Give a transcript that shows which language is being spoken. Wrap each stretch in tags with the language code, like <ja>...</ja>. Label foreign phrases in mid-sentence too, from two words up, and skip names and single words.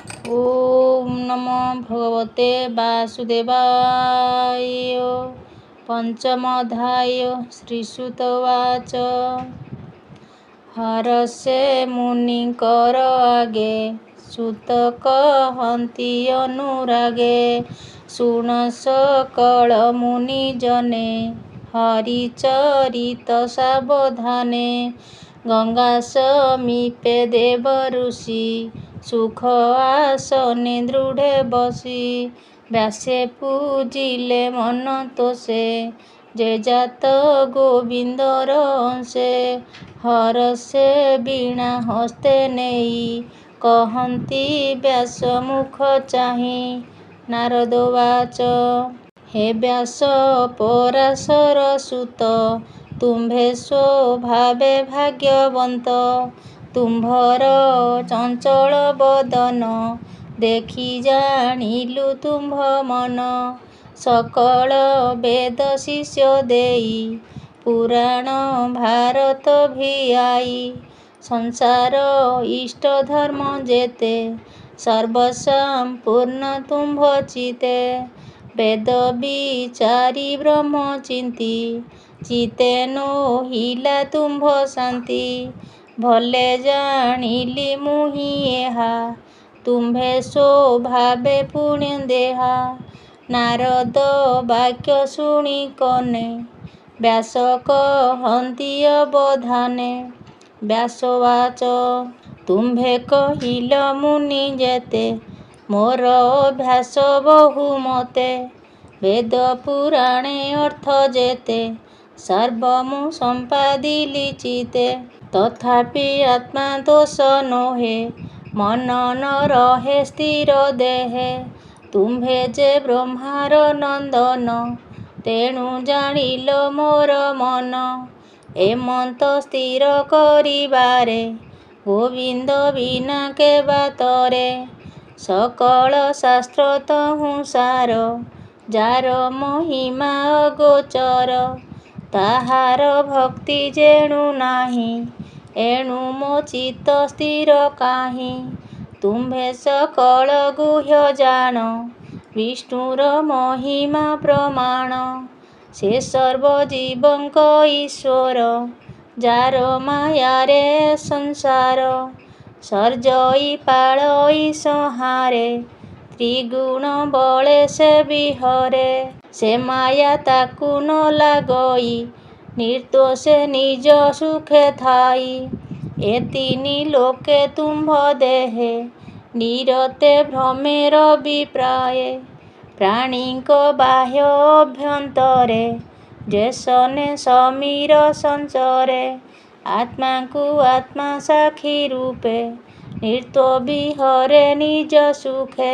<sa>ओम नमो भगवते वासुदेवाय। पंचमोऽध्याय। श्रीसुतवाच।</sa> <or>ହରସେ ମୁନିକର ଆଗେ, ସୁତ କହନ୍ତି ଅନୁରାଗେ। ଶୁଣ ସକଳ ମୁନି ଜନେ, ହରିଚରିତ ସାବଧାନେ। ଗଙ୍ଗା ସମୀପେ ଦେବ ଋଷି, ସୁଖ ଆସନେ ଦୃଢ଼େ ବସୀ। ବ୍ୟାସେ ପୂଜିଲେ ମନ ତୋଷେ, ଯେ ଜାତ ଗୋବିନ୍ଦର ଅଂଶେ। ହରସେ ବୀଣା ହସ୍ତେ ନେଇ, କହନ୍ତି ବ୍ୟାସ ମୁଖ ଚାହି। ନାରଦବାଚ। ହେ ବ୍ୟାସ ପରାଶର ସୁତ, ତୁମ୍ଭେ ସ୍ୱଭାବେ ଭାଗ୍ୟବନ୍ତ। ତୁମ୍ଭର ଚଞ୍ଚଳ ବଦନ, ଦେଖି ଜାଣିଲୁ ତୁମ୍ଭ ମନ। ସକଳ ବେଦ ଶିଷ୍ୟ ଦେଇ, ପୁରାଣ ଭାରତ ଭିଆଇ। ସଂସାର ଇଷ୍ଟ ଧର୍ମ ଯେତେ, ସର୍ବସମ୍ପୂର୍ଣ୍ଣ ତୁମ୍ଭ ଚିତେ। ବେଦ ବିଚାରୀ ବ୍ରହ୍ମ ଚିନ୍ତୀ, ଚିତେ ନୋହିଲା ତୁମ୍ଭ ଶାନ୍ତି। ଭଲେ ଜାଣିଲି ମୁହି ଏହା, ତୁମ୍ଭେ ସ୍ୱଭାବେ ପୁଣ୍ୟ ଦେହା। ନାରଦ ବାକ୍ୟ ଶୁଣି କନେ, ବ୍ୟାସ କହନ୍ତି ଅବଧାନେ। ବ୍ୟାସବାଚ। ତୁମ୍ଭେ କହିଲ ମୁନି ଯେତେ, ମୋର ଅଭ୍ୟାସ ବହୁମତେ। ବେଦ ପୁରାଣେ ଅର୍ଥ ଯେତେ, ସର୍ବ ମୁ ସମ୍ପାଦିଲି ଚିତେ। ତଥାପି ଆତ୍ମା ଦୋଷ ନୋହେ, ମନ ନ ରହେ ସ୍ଥିର ଦେହେ। ତୁମ୍ଭେ ଯେ ବ୍ରହ୍ମାର ନନ୍ଦନ, ତେଣୁ ଜାଣିଲ ମୋର ମନ। ଏମନ୍ତ ସ୍ଥିର କରିବାରେ, ଗୋବିନ୍ଦ ବିନା କେ ବାତରେ। ସକଳ ଶାସ୍ତ୍ର ତହୁଁ ସାର, ଯାର ମହିମା ଅଗୋଚର। ତାହାର ଭକ୍ତି ଯେଣୁ ନାହି, ଏଣୁ ମୋ ଚିତ୍ତ ସ୍ଥିର କାହି। ତୁମ୍ଭେ ସକଳ ଗୁହ୍ୟ ଜାଣ, ବିଷ୍ଣୁର ମହିମା ପ୍ରମାଣ। ସେ ସର୍ବ ଜୀବଙ୍କ ଈଶ୍ୱର, ଯାର ମାୟାରେ ସଂସାର। ସର୍ଜଇ ପାଳଇ ସଂହାରେ, ତ୍ରିଗୁଣ ବଳେ ସେ ବିହରେ। ସେ ମାୟା ତାକୁ ନ ଲାଗଇ, ନିର୍ଦୋଷେ ନିଜ ସୁଖେ ଥାଇ। ଏ ତିନି ଲୋକେ ତୁମ୍ଭ ଦେହେ, ନିରତେ ଭ୍ରମେର ବିପ୍ରାୟେ। ପ୍ରାଣୀକ ବାହ୍ୟ ଅଭ୍ୟନ୍ତରେ, ଯେ ସନେ ସମୀର ସଞ୍ଚରେ। ଆତ୍ମା କୋ ଆତ୍ମା ସାକ୍ଷୀ ରୂପେ, ନିର୍ତୋ ବିହରେ ନିଜ ସୁଖେ।</or>